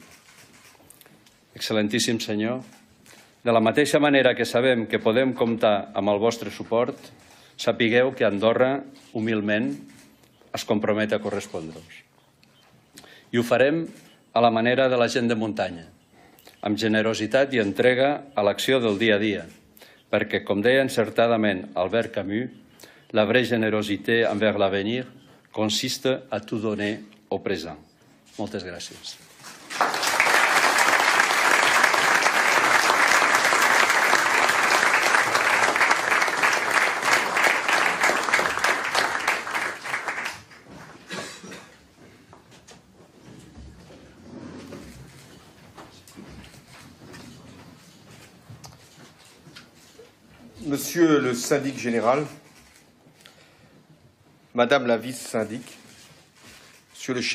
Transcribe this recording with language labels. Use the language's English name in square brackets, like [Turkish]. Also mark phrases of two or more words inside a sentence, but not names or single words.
[Catalan] Excel·lentíssim senyor, de la mateixa manera que sabem que podem comptar amb el vostre suport, sapigueu que Andorra, humilment, es compromet a correspondre-us. I ho farem a la manera de la gent de muntanya, amb generositat i entrega a l'acció del dia a dia, perquè, com deia encertadament Albert Camus, [French] la vraie générosité envers l'avenir consiste à tout donner au présent. [Catalan] Moltes gràcies. [French] Monsieur le syndic général, Madame la vice-syndic, Monsieur le